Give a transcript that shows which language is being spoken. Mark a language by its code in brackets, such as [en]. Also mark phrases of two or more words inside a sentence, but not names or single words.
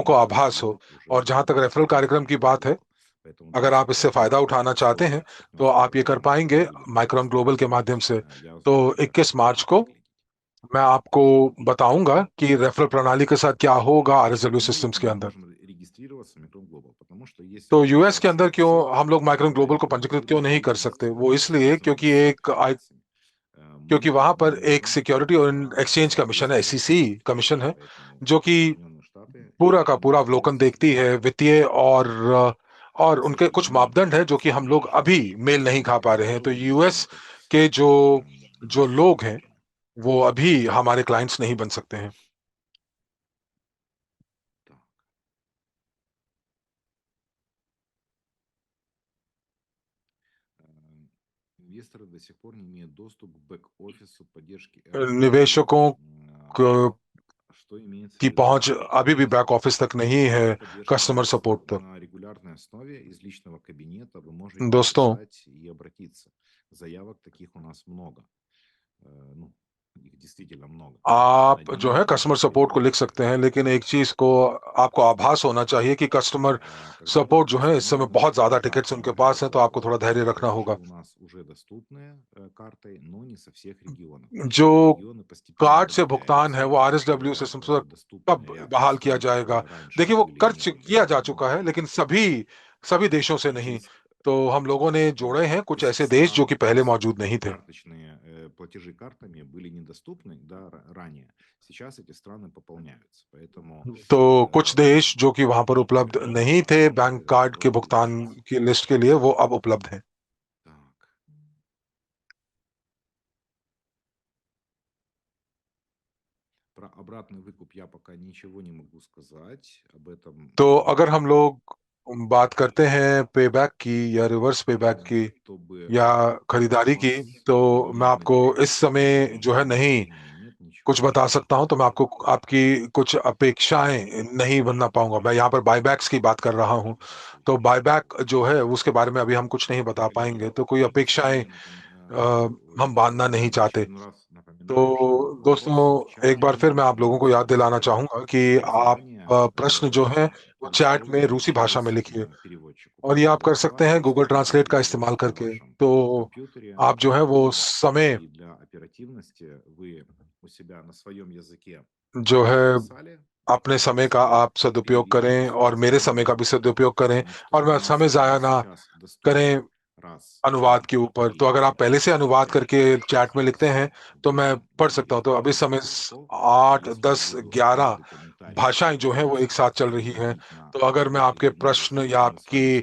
[hi] लोगों को [ru] сценарии [hi] आभास हो। [ru] это уже [hi] और जहां तक रेफरल कार्यक्रम की बात है, [ru] $1000. Поэтому [hi] अगर आप [ru] давайте [hi] इससे [ru] поговорим [hi] फायदा [ru] об [hi] उठाना चाहते हैं [ru] условиях [hi] तो [ru] партнерской [hi] आप ये कर [ru] программы, [hi] पाएंगे [ru] которые будем [hi] माइक्रोन ग्लोबल [ru] предоставлять. [hi] के माध्यम से। [ru] Я вас [hi] तो [ru] буду ждать. [hi] 21 मार्च [ru] Можете [hi] को [ru] выглядеть. [hi] मैं आपको बताऊंगा कि रेफरल प्रणाली के साथ क्या होगा आरएसडब्ल्यू [ru] Почему [hi] सिस्टम्स के [ru] мы [hi] अंदर। [ru] можем регистрироваться в Micron Global? Потому что если [hi] तो [ru] мы [hi] यूएस के [ru] сейчас [hi] अंदर क्यों [ru] все [hi] हम लोग माइक्रोन ग्लोबल को पंजीकृत क्यों [ru] регулируем [hi] नहीं [ru] и [hi] कर सकते? वो [ru] регистрируем [hi] इसलिए [ru] связанные [hi] क्योंकि [ru] с [hi] एक [ru] операциями, [hi] क्योंकि [ru] мы [hi] वहां [ru] не [hi] पर एक [ru] можем [hi] सिक्योरिटी और एक्सचेंज कमीशन है, एसईसी [ru] действовать. [hi] कमीशन है, [ru] Поэтому [hi] जो कि [ru] Соединенные Штаты [hi] पूरा का पूरा [ru] имеют [hi] अवलोकन [ru] здесь [hi] देखती है वित्तीय, और [ru] с [hi] उनके [ru] этим [hi] कुछ [ru] моментом [hi] मापदंड है जो कि हम लोग [ru] связаны. [hi] अभी मेल नहीं खा पा रहे हैं। तो [ru] Второй [hi] यूएस [ru] инструмент это [hi] के जो [ru] наши [hi] लोग हैं [ru] партнеры. [hi] वो अभी हमारे क्लाइंट्स नहीं बन सकते हैं। [ru] Так. Инвесторы до сих пор не имеют доступ к бэк-офису поддержки RSW. [hi] निवेशकों क- [ru] Что имеется в [hi] की [ru] виду? [hi] पहुंच अभी भी [en] back office [hi] तक नहीं है, [ru] Для поддержки [hi] कस्टमर [ru] средств [hi] सपोर्ट तक। [ru] на регулярной основе из личного кабинета вы можете [hi] दोस्तों, [ru] написать и обратиться. Заявок таких у нас много. Ну, их действительно много. [hi] आप जो है [ru] Одни [en] customer support [hi] को लिख [ru] требуют [hi] सकते हैं, लेकिन एक चीज को आपको आभास होना चाहिए कि कस्टमर [ru] когда [hi] सपोर्ट जो [ru] другие [hi] है इस समय [ru] установлены [hi] बहुत ज्यादा टिकट्स [ru] картами [hi] उनके पास हैं, तो आपको थोड़ा धैर्य रखना [ru] также [hi] होगा। [ru] у нас уже доступны картой, но не со всех регионов. [hi] जो [ru] Регионы постепенно [hi] कार्ड से भुगतान है [ru] добавляются. [hi] वो आरएसडब्ल्यू सिस्टम से [ru] Доступны [hi] कब [ru] ряд [hi] बहाल किया [ru] стран, [hi] जाएगा? [ru] которые раньше [hi] देखिए वो [ru] были [hi] कर [ru] не [hi] किया जा चुका है, [ru] добавлены. [hi] लेकिन सभी सभी देशों से नहीं। [ru] Через [hi] तो हम लोगों ने जोड़े हैं कुछ [ru] из [hi] ऐसे देश जो [ru] стран, [hi] कि पहले मौजूद [ru] где [hi] नहीं थे। [ru] карточные платежи картами были недоступны, да, ранее. Сейчас эти страны пополняются. Поэтому [hi] तो कुछ देश जो कि वहां पर उपलब्ध [ru] приходите [hi] नहीं थे [ru] и [en] bank card [hi] के [ru] давайте [hi] भुगतान [ru] решать. [hi] की लिस्ट के लिए, वो अब उपलब्ध हैं। [ru] Так. Про обратный выкуп я пока ничего не могу сказать. Об этом, [hi] तो अगर हम लोग बात करते हैं पेबैक की या [en] reverse payback [hi] की [ru] чтобы [hi] या खरीदारी की, [ru] вас [hi] तो मैं [ru] уверенным [hi] आपको [ru] быть, [hi] इस समय जो है [ru] на [hi] नहीं [ru] сегодняшний момент ничего [hi] कुछ [ru] не [hi] बता [ru] могу [hi] सकता हूं। [ru] сказать. [hi] तो मैं आपको आपकी कुछ अपेक्षाएं नहीं बनना पाऊंगा। मैं यहाँ पर बायबैक्स की बात कर रहा हूं। तो [ru] Здравствуйте. [hi] बायबैक जो है उसके बारे में अभी हम कुछ नहीं बता [ru] Коллеги, [hi] पाएंगे, तो कोई अपेक्षाएं [ru] последнее [hi] हम बांधना नहीं चाहते। [ru] очередной раз напоминаю, что [hi] तो [ru] вопросы в [hi] दोस्तों, एक बार [ru] чате [hi] फिर मैं आप लोगों को याद दिलाना [ru] задавайте [hi] चाहूंगा कि आप [ru] заранее, [hi] प्रश्न जो है वो चैट में [ru] предусмотренные [hi] रूसी भाषा में [ru] через [hi] लिखिए, [ru] переводчик. [hi] और ये आप कर सकते हैं [ru] Вопросы [hi] गूगल ट्रांसलेट का [ru] переводятся [hi] इस्तेमाल [ru] на [hi] करके। [ru] вашем [hi] तो [ru] компьютере, [hi] आप जो है वो समय [ru] и для оперативности вы у себя на своем языке [hi] जो है [ru] записали, [hi] अपने समय का आप सदुपयोग [ru] переведите [hi] करें [ru] все [hi] और [ru] эти [hi] मेरे समय का [ru] данные, [hi] भी सदुपयोग करें, [ru] потому что [hi] और [ru] у [hi] मैं [ru] нас [hi] समय [ru] уже [hi] जाया ना [ru] сейчас [hi] करें। [ru] доступны раз в [hi] अनुवाद [ru] день [hi] के ऊपर, तो [ru] и [hi] अगर आप पहले से अनुवाद करके [ru] 5-6 [hi] चैट में लिखते [ru] раз [hi] हैं [ru] в [hi] तो मैं [ru] день [hi] पढ़ सकता हूँ। तो अभी इस समय [ru] легко, [hi] 8, [ru] если я [hi] 10, [ru] буду [hi] 11 [ru] каждый комментарий [hi] भाषाएं जो हैं वो एक [ru] полностью [hi] साथ चल रही हैं। [ru] переводить на [hi] तो अगर मैं आपके [ru] определенный [hi] प्रश्न [ru] язык, [hi] या [ru] мы с вами